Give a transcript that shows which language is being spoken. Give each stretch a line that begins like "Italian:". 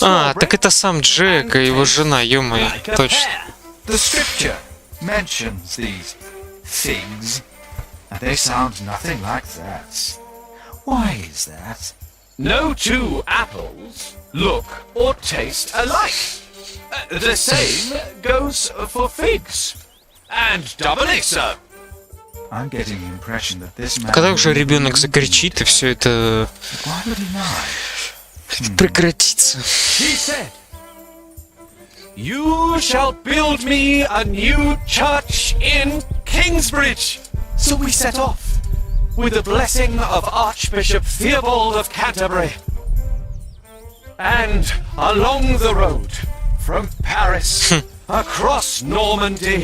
Russian: А, так это сам Джек и его жена, ё-моё, точно.
English: The scripture mentions these figs, and they sound nothing like that. Why is that? No two apples look or taste alike. The same goes for figs, and doubly so. I'm getting the impression that this man...
Russian: Когда уже ребенок закричит и все это прекратится.
English: He said, "You shall build me a new church in Kingsbridge." So we set off, with the blessing of Archbishop Theobald of Canterbury. And along the road, from Paris, across Normandy,